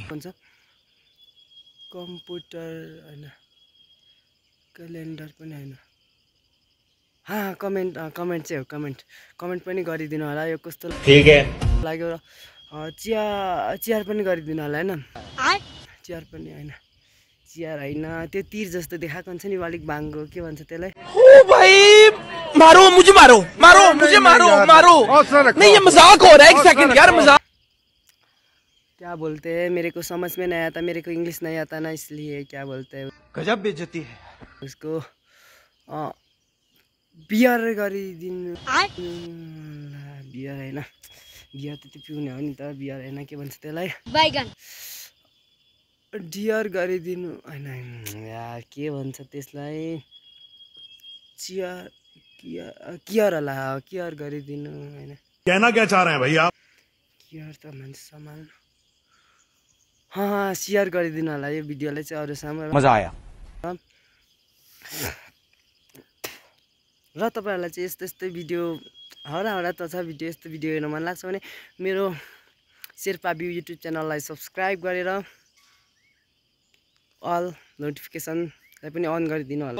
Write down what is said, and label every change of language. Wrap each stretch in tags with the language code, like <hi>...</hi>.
<ne>भन्छ कम्प्युटर हैन क्यालेन्डर पनि हैन. कमेन्ट चाहिँ हो. कमेन्ट पनि गरिदिनु होला यो कस्तो</ne> <hi>ठीक है</hi> <ne>लाग्यो. र चियर पनि गरिदिनु होला हैन. चियर पनि हैन चियर हैन त्यो तीर जस्तो देखाएको हुन्छ नि अलिक बाङ्गो के भन्छ त्यसलाई.</ne> <hi>ओ भाई मारो मुझे मारो नहीं ये मजाक हो रहा है. एक सेकंड यार मजाक. क्या बोलते हैं मेरे को समझ में नहीं आता. मेरे को इंग्लिश नहीं आता ना इसलिए क्या बोलते हैं गजब बेइज्जती है.</hi> <ne>उसको बियर गरिदिनु. बियर हैन बियर त पिउने हो नि त. बियर हैन के भन्छ त्यसलाई डियर गरिदिनु हैन यार के भन्छ त्यसलाई. कियर होला कियर गरिदिनु हैन.</ne> <hi>कहना क्या चाह रहे हैं भाई आप?</hi> <ne>कियर त मान्छे सम्हाल्नु. शेयर गरिदिनु होला यो भिडियोलाई चाहिँ अरूसँग.</ne> <hi>मजा आया.</hi> <ne>र तपाईहरुलाई चाहिँ यस्तो भिडियो हरा त छ भिडियो यस्तो भिडियो हेर्न मन लाग्छ भने मेरो शेर्पा भ्यू युट्युब च्यानललाई सब्स्क्राइब गरेर अल नोटिफिकेसनलाई पनि अन गरिदिनु होला.</ne>